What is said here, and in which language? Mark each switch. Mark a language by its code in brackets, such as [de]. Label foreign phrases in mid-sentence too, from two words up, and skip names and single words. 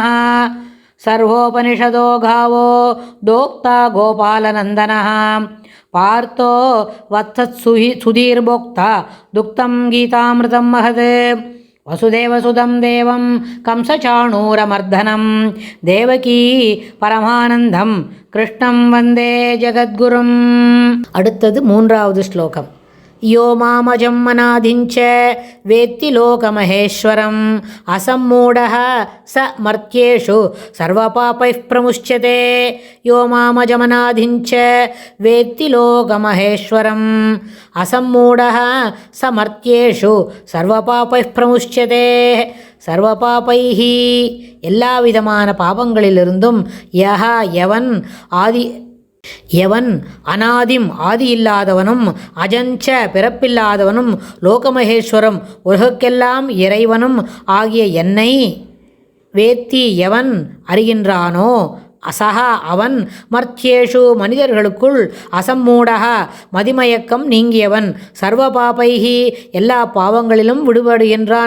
[sa] सर्वोपनिषदो गावो दोक्ता गोपालनन्दनः पार्थो वत्सत्सुधीर्भोक्ता दुक्तं गीतामृतं महत्। वसुदेवसुतं देवं कंसचाणूरमर्दनं देवकी परमानन्दं कृष्णं वन्दे जगद्गुरुम्। [ta] அடுத்தது மூன்றாவது ஸ்லோகம். [sa] यो मामजं मनाधिञ्च वेत्ति लोकमहेश्वरम् असम्मूढः स मर्त्येषु सर्वपापैः प्रमुच्यते। यो मामजमनाधिञ्च वेत्ति लोकमहेश्वरम् असम्मूढः स मर्त्येषु सर्वपापैः प्रमुच्यते. [ta] சர்வபாபைஹ எல்லா விதமான பாவங்களிலிருந்தும் எவன் அனாதிம் ஆதி இல்லாதவனும் அஜஞ்ச பிறப்பில்லாதவனும் லோகமகேஸ்வரம் உலகுக்கெல்லாம் இறைவனும் ஆகிய என்னை வேத்தி எவன் அறிகின்றானோ அசஹா அவன் மர்த்தியேஷு மனிதர்களுக்குள் அசம்மூடகா மதிமயக்கம் நீங்கியவன் சர்வபாபைஹி எல்லா பாவங்களிலும் விடுபடுகின்றான்.